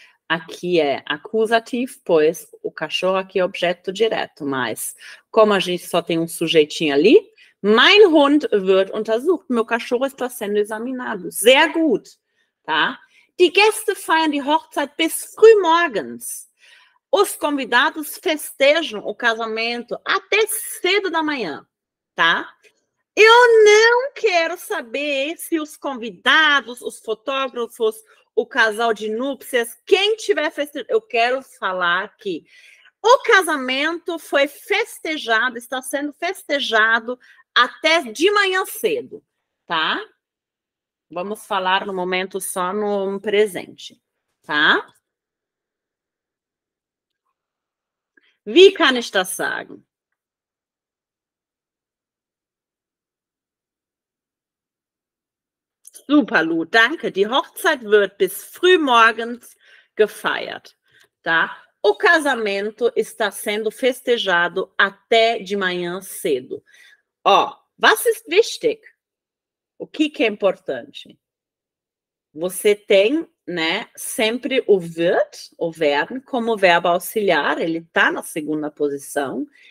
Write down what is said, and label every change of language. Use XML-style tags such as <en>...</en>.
<pt>Aqui é acusativo, pois o cachorro aqui é objeto direto, mas como a gente só tem um sujeitinho ali,</pt> <de>mein Hund wird untersucht.</de> <pt>Meu cachorro está sendo examinado.</pt> <de>Sehr gut, tá? Die Gäste feiern die Hochzeit bis frühmorgens.</de> <pt>Os convidados festejam o casamento até cedo da manhã, tá? Eu não quero saber se os convidados, os fotógrafos, o casal de núpcias, quem tiver festejando. Eu quero falar que o casamento foi festejado, está sendo festejado até de manhã cedo, tá? Vamos falar no momento só no presente, tá?</pt> <de>Wie kann ich das sagen? Super, Lu, danke. Die Hochzeit wird bis frühmorgens gefeiert, tá?</de> <pt>O casamento está sendo festejado até de manhã cedo. Ó,</pt> <de>was ist wichtig?</de> <pt>O que é importante? Você tem, né, sempre o wird, o werden, como verbo auxiliar, ele está na segunda posição.</pt>